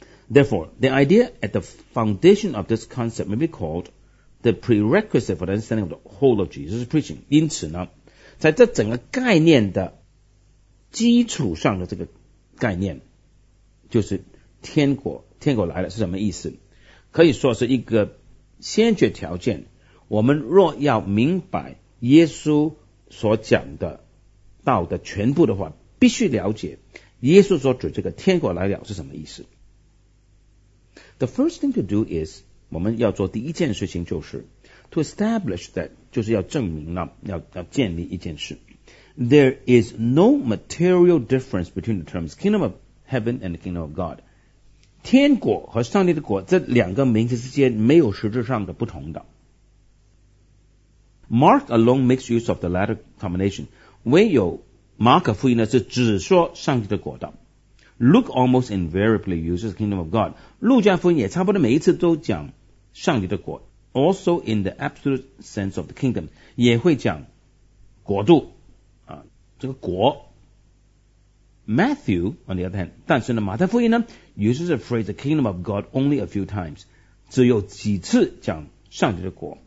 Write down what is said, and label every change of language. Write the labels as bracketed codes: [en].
[en] Therefore, the idea at the foundation of this concept may be called the prerequisite for the understanding of the whole of Jesus' preaching. [zh] 因此呢，在这整个概念的基础上的这个概念，就是天国，天国来了是什么意思？可以说是一个先决条件。我们若要明白耶稣所讲的道的全部的话，必须了解耶稣所指这个天国来了是什么意思。 [en] The first thing to do is, [zh] 我们要做第一件事情就是 [en] to establish that, [zh] 就是要证明了 要建立一件事。 [en] There is no material difference between the terms kingdom of heaven and the kingdom of God. [zh] 天国和上帝的国这两个名字之间没有实质上的不同的。 [en] Mark alone makes use of the latter combination. [zh] 唯有马可福音呢是只说上帝的国的。 [en] Luke almost invariably uses the kingdom of God. [zh] 路加福音也差不多每一次都讲上帝的国。 [en] Also in the absolute sense of the kingdom, [zh] 也会讲国度啊，这个国。 [en] Matthew, on the other hand, [zh] 但是呢，马太福音呢 [en] uses the phrase the kingdom of God only a few times, [zh] 只有几次讲上帝的国。